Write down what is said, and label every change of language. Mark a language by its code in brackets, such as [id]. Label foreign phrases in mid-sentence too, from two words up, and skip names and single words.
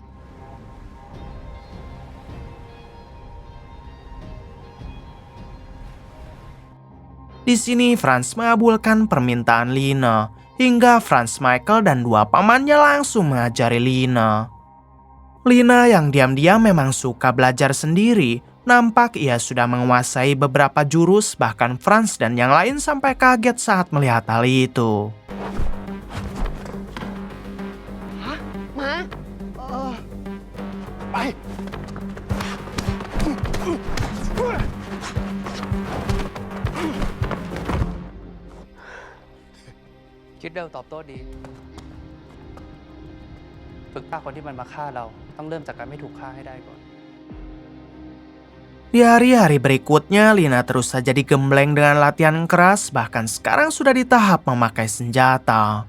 [id] Di sini Franz mengabulkan permintaan Lina, hingga Franz, Michael, dan 2 pamannya langsung mengajari Lina. Lina yang diam-diam memang suka belajar sendiri, nampak ia sudah menguasai beberapa jurus, bahkan Franz dan yang lain sampai kaget saat melihat hal itu. Hah? Ma? [th] ไป คิดเร็วตอบโต้ดี ฝึกฆ่าคนที่มันมาฆ่าเราต้องเริ่มจากการไม่ถูกฆ่าให้ได้ก่อน [id] Di hari-hari berikutnya, Lina terus saja digembleng dengan latihan keras, bahkan sekarang sudah di tahap memakai senjata.